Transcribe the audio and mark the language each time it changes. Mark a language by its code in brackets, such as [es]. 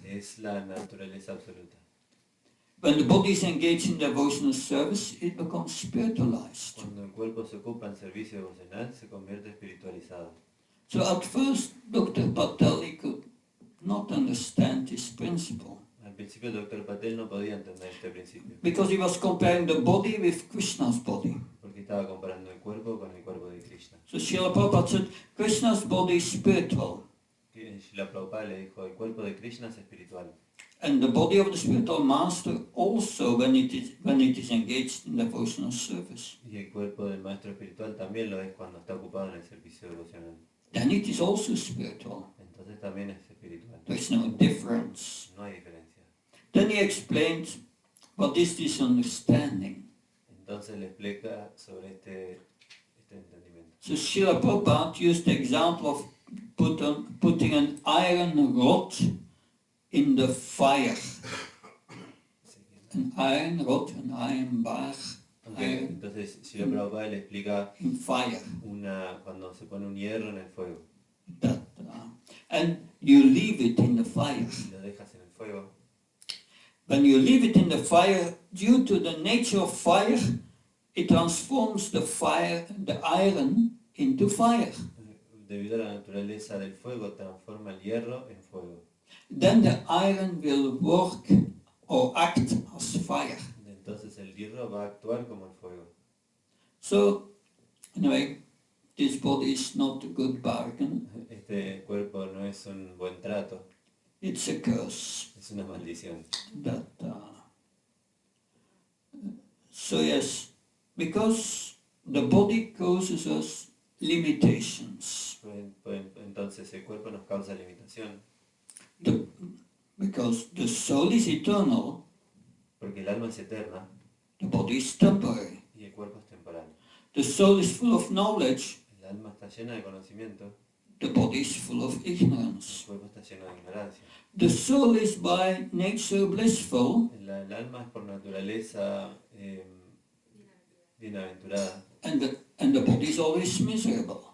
[es] Es la naturaleza absoluta. [en] When the body is engaged in devotional service, it becomes spiritualized. [es] Cuando el cuerpo se ocupa en servicio devocional, se convierte espiritualizado. [en] So at first, Dr. Patel he could not understand this principle [es] Al principio el Dr. Patel no podía entender este principio, [en] because he was comparing the body with Krishna's body. [es] porque estaba comparando el cuerpo con el cuerpo de Krishna. [en] So Srila Prabhupada said, Krishna's body is spiritual, [es] Srila Prabhupada le dijo, el cuerpo de Krishna es espiritual. [en] and the body of the spiritual master also when it is engaged in devotional service. [es] Y el cuerpo del maestro espiritual también lo es cuando está ocupado en el servicio devocional. [en] Then it is also spiritual. [es] Entonces también es espiritual. [en] There is no difference. [es] No hay diferencia. [en] Then he explained what is this understanding. [es] Entonces le explica sobre este entendimiento. [en] So Srila Prabhupada used the example of putting an iron rod in the fire. An iron rod, an iron bar, iron [es] Entonces Srila Prabhupada le explica [en] in fire. [es] cuando se pone un hierro en el fuego [en] That, and you leave it in the fire. [es] y lo dejas en el fuego. [en] When you leave it in the fire, due to the nature of fire, it transforms the iron into fire. [es] Debido a la naturaleza del fuego, transforma el hierro en fuego. [en] Then the iron will work or act as fire. [es] Entonces el hierro va a actuar como el fuego. [en] So, anyway, this body is not a good bargain. [es] Este cuerpo no es un buen trato, [en] It's a curse. [es] es una maldición. [en] That, so yes, because the body causes us limitations. [es] Entonces el cuerpo nos causa limitación, [en] Because the soul is eternal, [es] porque el alma es eterna [en] the body is temporary. [es] y el cuerpo es temporal. [en] The soul is full of knowledge, [es] El alma está llena de conocimiento, [en] the body is full of [es] el [en] ignorance. [es] cuerpo está lleno de ignorancia. [en] The soul is by nature blissful, [es] El alma es por naturaleza bienaventurada [en] and the body is always miserable.